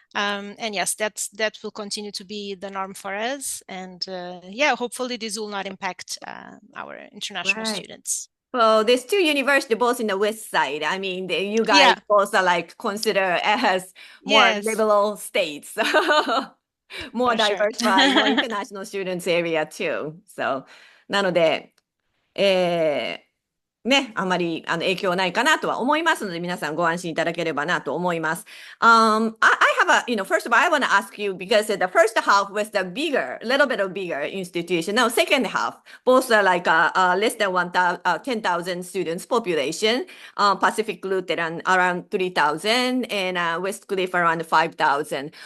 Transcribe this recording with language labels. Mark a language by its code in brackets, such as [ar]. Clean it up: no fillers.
[en] And yes, that will continue to be the norm for us. And yeah, hopefully this will not impact our international students. Well, there's two universities both in the west side. I mean, you guys both are like considered as more liberal states. More diversified, more international students area too. [ja] So, なので、ね、あまり影響ないかなとは思いますので、皆さんご安心いただければなと思います。 [en] I have a, first of all, I want to ask you because the first half was the bigger, little bit of bigger institution. Now, second half, both are like less than 10,000 students population. Pacific Lutheran around 3,000 and Westcliff around 5,000.